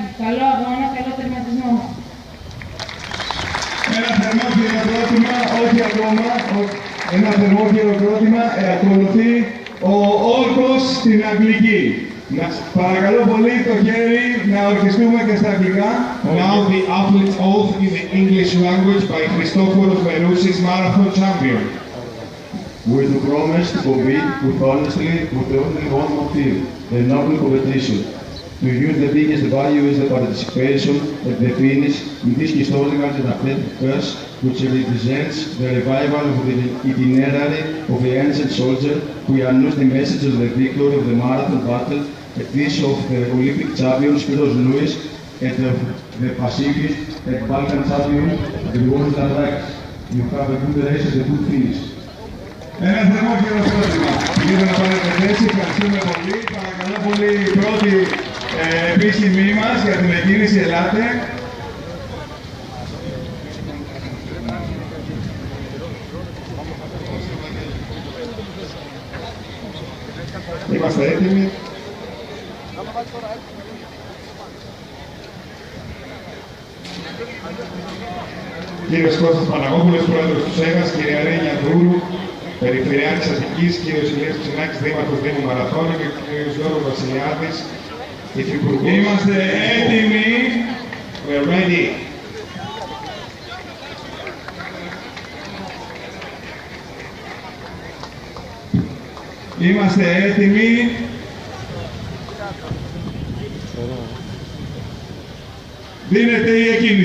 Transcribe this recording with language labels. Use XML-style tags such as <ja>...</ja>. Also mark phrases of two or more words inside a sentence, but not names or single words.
<el>Καλό αγώνα, καλό τερματισμό. Ένα θερμό χειροκρότημα, όχι ακόμα, ένα θερμό χειροκρότημα, ακολουθεί ο όρκος στην αγγλική. Παρακαλώ πολύ το χέρι να ορκιστούμε και στα αγγλικά.</el> <en>Now the athlete's oath in the English language by Christoforos Verousis, marathon champion. We do promise to compete with honestly with only one motive, the noble competition. To use the biggest value is the participation at the finish in this historical and athletic quest, which represents the revival of the itinerary of the ancient soldier who announced the message of the victory of the marathon battle at this of the Olympic champion Spiros Louis and the Pacific and Balkan champion Grigouris Lambrakis. You have a good race and a good finish.</en> <el>Ένα θερμό χειροκρότημα. Μπορείτε να πάρετε θέση, ευχαριστούμε πολύ. Παρακαλώ πολύ η πρώτη επίσημή μας για την εκκίνηση, ελάτε. Είμαστε έτοιμοι. Κύριος Κώστας Παναγόπουλος, πρόεδρος του ΣΕΓΑΣ, κυρία Ρένια Δούρου, Περιφερειάρχης Αττικής, κύριος Ηλίας Ψινάκης, δήμαρχος Δήμου Μαραθώνη και κύριος Γιώργος Βασιλιάδης, υφυπουργός. Είμαστε έτοιμοι.</el> <en>We're ready.</en> <el>Είμαστε έτοιμοι. Δίνεται η εκκίνηση.</el>